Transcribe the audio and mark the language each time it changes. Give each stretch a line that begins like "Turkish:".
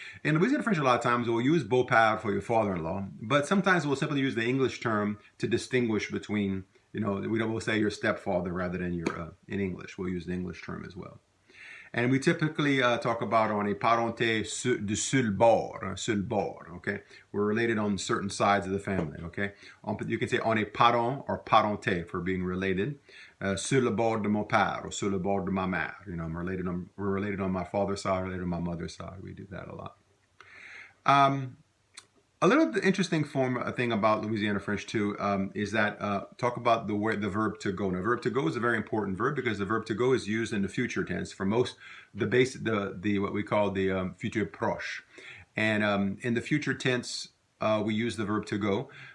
English: In Louisiana French, a lot of times we'll use beau-père for your father-in-law, but sometimes we'll simply use the English term to distinguish between, you know, we'll say your stepfather rather than your, in English. We'll use the English term as well. And we typically talk about
French: on a parenté de sur le bord,
English: okay? We're related on certain sides of the family, okay? You can say
French: on a parent
English: or parenté for being related.
French: Sur le bord de mon père or sur le bord de ma mère.
English: You know, we're related on my father's side, related on my mother's side. We do that a lot. A little interesting thing about Louisiana French too is that talk about the verb to go. Now, verb to go is a very important verb because the verb to go is used in the future tense for most what we call the futur proche, and in the future tense we use the verb to go.